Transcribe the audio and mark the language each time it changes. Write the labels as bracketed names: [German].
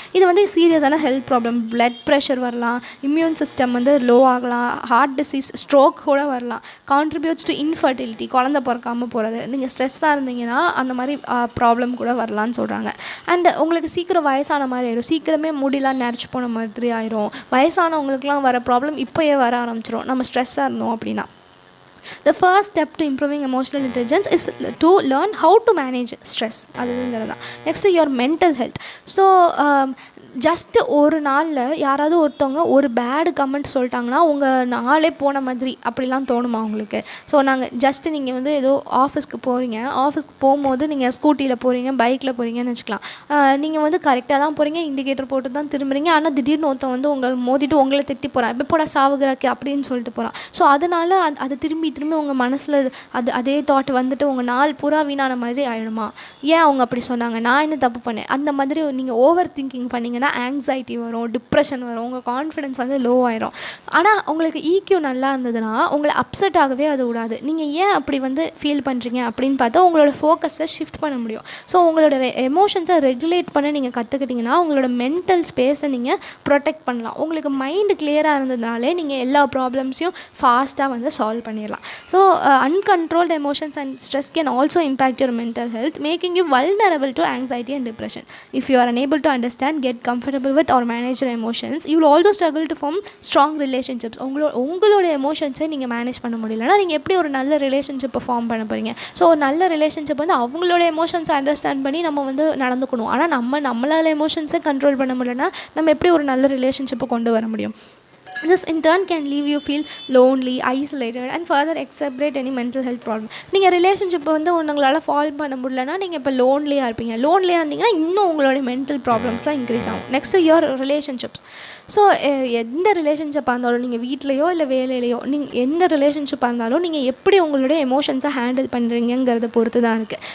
[Tamil] இது வந்து சீரியஸான ஹெல்த் ப்ராப்ளம், பிளட் ப்ரெஷர் வரலாம், இம்யூன் சிஸ்டம் வந்து லோ ஆகலாம், ஹார்ட் டிசீஸ், ஸ்ட்ரோக் கூட வரலாம். கான்ட்ரிபியூட்ஸ் டு இன்ஃபர்டிலிட்டி, குழந்தை பிறக்காமல் போகிறது. நீங்கள் ஸ்ட்ரெஸ்ஸாக இருந்தீங்கன்னா அந்த மாதிரி ப்ராப்ளம் கூட வரலான்னு சொல்கிறாங்க. அண்ட் உங்களுக்கு சீக்கிரம் வயசான மாதிரி ஆயிடும், சீக்கிரமே முடியலாம் நரைச்சி போன மாதிரி ஆயிரும். வயசானவங்களுக்குலாம் வர ப்ராப்ளம் இப்போயே வர ஆரம்பிச்சிடும் நம்ம ஸ்ட்ரெஸ்ஸாக இருந்தோம் அப்படின்னா. [English] The first step to improving emotional intelligence is to learn how to manage stress. [Tamil] அதுங்கிறது தான். [English] Next your mental health. [Tamil] So just ஒரு நாளில் யாராவது ஒருத்தவங்க ஒரு பேடு கமெண்ட் சொல்லிட்டாங்கன்னா உங்கள் நாளே போன மாதிரி அப்படிலாம் தோணுமா உங்களுக்கு? ஸோ ஜஸ்ட்டு நீங்கள் வந்து ஏதோ ஆஃபீஸ்க்கு போகிறீங்க, ஆஃபீஸ்க்கு போகும்போது நீங்கள் ஸ்கூட்டியில் போகிறீங்க, பைக்கில் போகிறீங்கன்னு வச்சுக்கலாம். நீங்கள் வந்து கரெக்டாக தான் போகிறீங்க, இண்டிகேட்டர் போட்டு தான் திரும்புறீங்க. ஆனால் திடீர்னு ஒருத்தன் வந்து உங்களை மோதிட்டு உங்களை திட்டி போகிறான், இப்போ போட சாவுகிறாக்கே அப்படின்னு சொல்லிட்டு போகிறான். ஸோ அதனால் அது திரும்பி உங்கள் மனசில் அதே தாட் வந்துட்டு உங்கள் நாள் பூரா வீணான மாதிரி ஆகிடுமா? ஏன் அவங்க அப்படி சொன்னாங்க, நான் என்ன தப்பு பண்ணேன், அந்த மாதிரி நீங்கள் ஓவர் திங்கிங் பண்ணிங்கன்னா ஆங்ஸைட்டி வரும், டிப்ரெஷன் வரும், உங்கள் கான்ஃபிடென்ஸ் வந்து லோ ஆயிரும். ஆனால் உங்களுக்கு ஈக்யூ நல்லா இருந்ததுன்னா உங்களை அப்செட் ஆகவே அது விடாது. நீங்கள் ஏன் அப்படி வந்து ஃபீல் பண்ணுறீங்க அப்படின்னு பார்த்தா உங்களோட ஃபோக்கஸை ஷிஃப்ட் பண்ண முடியும். ஸோ உங்களோட எமோஷன்ஸை ரெகுலேட் பண்ண நீங்கள் கற்றுக்கிட்டிங்கன்னா உங்களோட மென்டல் ஸ்பேஸை நீங்கள் ப்ரொடெக்ட் பண்ணலாம். உங்களுக்கு மைண்டு கிளியராக இருந்ததுனாலே நீங்கள் எல்லா ப்ராப்ளம்ஸையும் ஃபாஸ்ட்டாக வந்து சால்வ் பண்ணிடலாம். [English] So uncontrolled emotions and stress can also impact your mental health, making you vulnerable to anxiety and depression. If you are unable to understand, get comfortable with or manage your emotions, you will also struggle to form strong relationships. [Tamil] உங்களோட எமோஷன்ஸை நீங்கள் manage பண்ண முடியலன்னா நீங்கள் எப்படி ஒரு நல்ல ரிலேஷன்ஷிப்பை ஃபார்ம் பண்ண போகிறீங்க? ஸோ ஒரு நல்ல ரிலேஷன்ஷிப் வந்து அவங்களோட எமோஷன்ஸை அண்டர்ஸ்டாண்ட் பண்ணி நம்ம வந்து நடந்துக்கணும். ஆனால் நம்மளால் எமோஷன்ஸை கண்ட்ரோல் பண்ண முடியலன்னா நம்ம எப்படி ஒரு நல்ல ரிலேஷன்ஷிப்பை கொண்டு வர முடியும்? [English] This in turn can leave you feel lonely, isolated and further exacerbate any mental health problem. [Tamil] நீங்கள் ரிலேஷன்ஷிப்பை வந்து உங்களால் ஃபாலோ பண்ண முடியலன்னா நீங்கள் இப்போ லோன்லியாக இருப்பீங்க. லோன்லியாக இருந்தீங்கன்னா இன்னும் உங்களோட மென்டல் ப்ராப்ளம்ஸ்லாம் இன்க்ரீஸ் ஆகும். [English] Next your relationships. [Tamil] ஸோ எந்த ரிலேஷன்ஷிப்பாக இருந்தாலும் நீங்கள் வீட்லேயோ இல்லை வேலையிலையோ நீங்கள் எந்த ரிலேஷன்ஷிப்பாக இருந்தாலும் நீங்கள் எப்படி உங்களுடைய எமோஷன்ஸை ஹேண்டில் பண்ணுறீங்கிறத பொறுத்து தான் இருக்குது.